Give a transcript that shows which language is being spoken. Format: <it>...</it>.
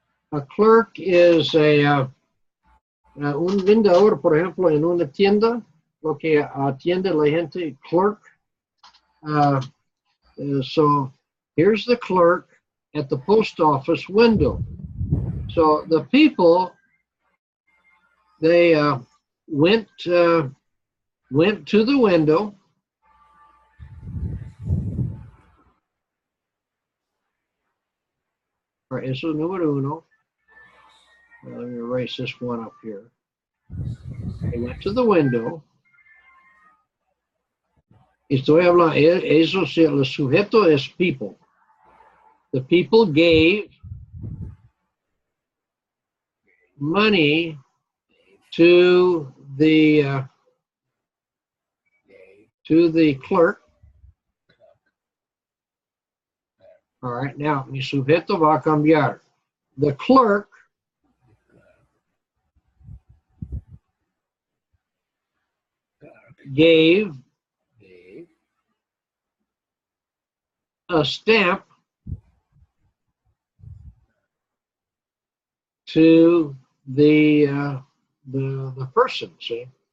<es>A clerk is un vendedor, por ejemplo, en una tienda, lo que atiende la gente, clerk.</es> <en>So here's the clerk at the post office window. So the people, they went to the window. All right,</en> <es>eso es número uno.</es> <en>Let me erase this one up here. They went to the window.</en> <es>Estoy hablando, eso, el sujeto es people.</es> <en>The people gave money to the clerk. All right, now</en> <es>mi sujeto va a cambiar.</es> <en>The clerk gave a stamp to the person, see?</en>